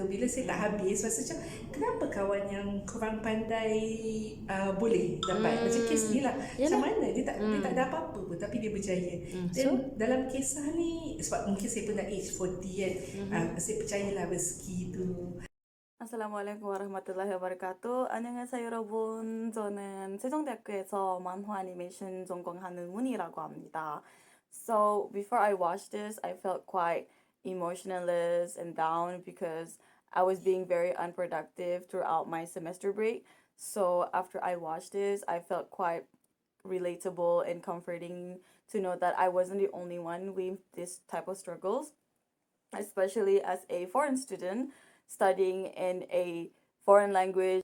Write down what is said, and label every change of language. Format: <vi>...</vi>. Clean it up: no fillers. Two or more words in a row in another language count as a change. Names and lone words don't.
<ms>Bila saya tak habis, rasa macam kenapa kawan yang kurang pandai boleh dapat macam kes ni lah. Macam mana dia tak ada apa-apa pun tapi dia berjaya. Dan dalam kisah ni, sebab mungkin saya pun dah age 40 kan, saya percayalah rezeki tu.</ms> <ar>السلام عليكم ورحمة الله وبركاته.</ar> <ko>안녕하세요 여러분. 저는 세종대학교에서 만화 애니메이션 전공하는 문이라고 합니다.</ko> <en>So before I watched this, I felt quite emotionless and down because I was being very unproductive throughout my semester break. So after I watched this, I felt quite relatable and comforting to know that I wasn't the only one with this type of struggles, especially as a foreign student studying in a foreign language.</en>